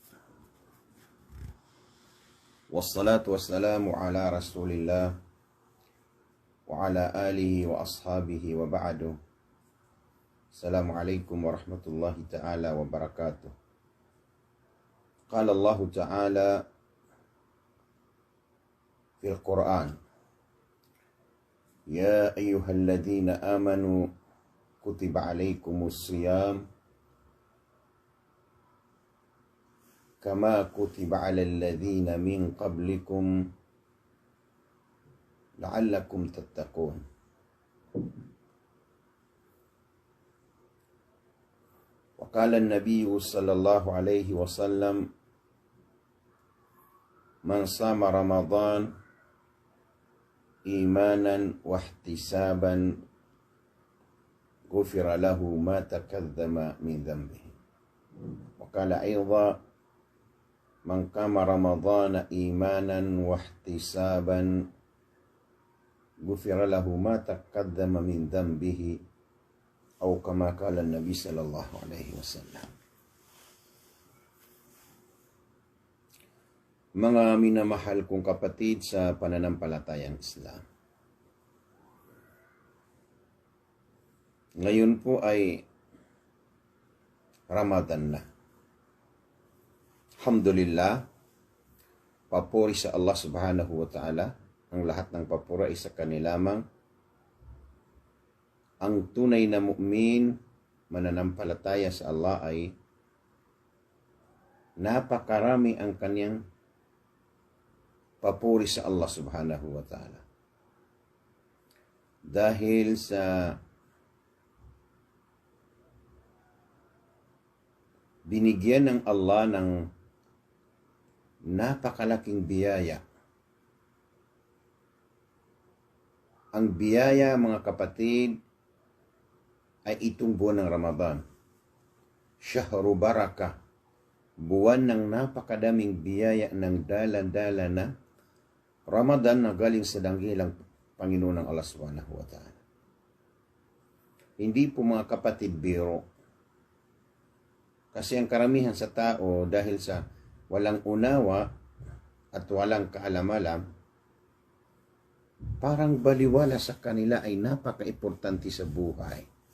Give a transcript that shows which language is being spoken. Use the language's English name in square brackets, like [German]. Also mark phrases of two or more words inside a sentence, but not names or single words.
[Arabic] والصلاة والسلام على رسول الله وعلى آله وأصحابه وبعد. السلام عليكم ورحمة الله تعالى وبركاته. قال الله تعالى في القرآن يا أيها الذين آمنوا كتب عليكم الصيام كما كتب على الذين من قبلكم لعلكم تتقون. وقال النبي صلى الله عليه وسلم، من صام رمضان إيمانا واحتسابا غفر له ما تقدم من ذنبه. وقال أيضا من قام رمضان إيمانا واحتسابا غفر له ما تقدم من ذنبه أو كما قال النبي صلى الله عليه وسلم. [Filipino] Mga minamahal kong kapatid sa pananampalatayang Islam, ngayon po ay Ramadan na. Alhamdulillah, papuri sa Allah [Arabic] سبحانه وتعالى. [Filipino] Ang lahat ng papura ay sa Kanya lamang. Ang tunay na mu'min, mananampalataya sa Allah, ay napakarami ang Kanyang papuri sa Allah [Arabic] سبحانه وتعالى. [Filipino] Dahil sa binigyan ng Allah ng napakalaking biyaya. Ang biyaya, mga kapatid, ay itong buwan ng Ramadan. [Arabic] شهر بركة, [Filipino] buwan ng napakadaming biyaya ng dala-dala na Ramadan na galing sa danggilang Panginoon ng Allah [Arabic] سبحانه وتعالى. [Filipino] Hindi po, mga kapatid, biro. Kasi ang karamihan sa tao, dahil sa walang unawa at walang kaalam-alam, parang baliwala sa kanila ay napaka-importante sa buhay.